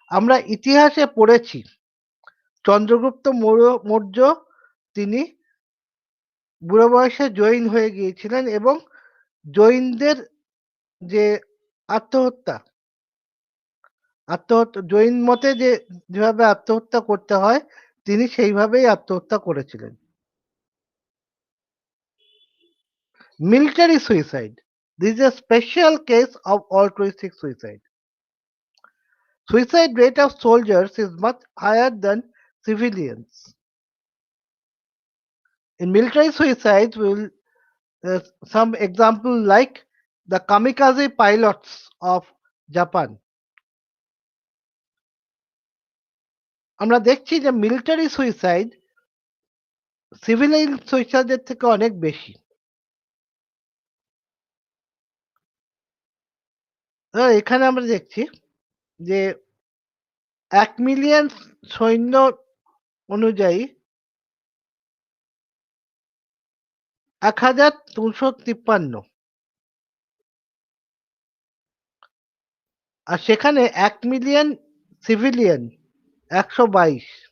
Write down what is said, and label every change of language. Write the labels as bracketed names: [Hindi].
[Bangla] আমরা ইতিহাসে পড়েছি চন্দ্রগুপ্ত মৌর্য তিনি বুড়ো বয়সে জৈন হয়ে গিয়েছিলেন এবং জৈনদের যে আত্মহত্যা আত্মহত্যা জৈন মতে যেভাবে আত্মহত্যা করতে হয় তিনি সেইভাবেই আত্মহত্যা করেছিলেন। [English] Military suicide, this is a special case of altruistic suicide. Suicide rate of soldiers is much higher than civilians. In military suicides, we will some example like the kamikaze pilots of Japan. [Bangla] আমরা দেখছি যে military suicide civilian সুইসাইডের থেকে অনেক বেশি। এখানে আমরা দেখছি যে ১ মিলিয়ন সৈন্য অনুযায়ী ১,২৫৩ আর সেখানে ১ মিলিয়ন সিভিলিয়ান ১২২।